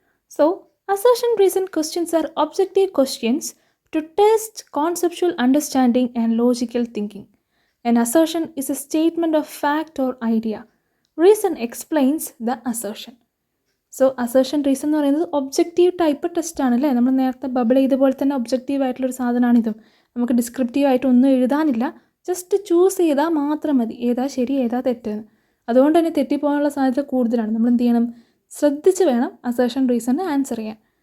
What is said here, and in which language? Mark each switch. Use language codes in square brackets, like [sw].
[en] So assertion reason questions are objective questions to test conceptual understanding and logical thinking. An assertion is a statement of fact or idea. Reason explains the assertion. [ml] So assertion reason എന്ന് പറയുന്നത് objective type test ആണ് അല്ലേ. നമ്മൾ നേരത്തെ bubble ചെയ്ത പോലെ തന്നെ objective ആയിട്ടുള്ളൊരു സാധനമാണിതും. നമുക്ക് ഡിസ്ക്രിപ്റ്റീവ് ആയിട്ട് ഒന്നും എഴുതാനില്ല, ജസ്റ്റ് ചൂസ് ചെയ്താൽ മാത്രം മതി ഏതാ ശരി ഏതാ തെറ്റെന്ന്. അതുകൊണ്ട് തന്നെ തെറ്റിപ്പോകാനുള്ള സാധ്യത കൂടുതലാണ്. നമ്മൾ എന്ത് ചെയ്യണം, ശ്രദ്ധിച്ച് വേണം അസേർഷൻ റീസണിന് ആൻസർ ചെയ്യാൻ.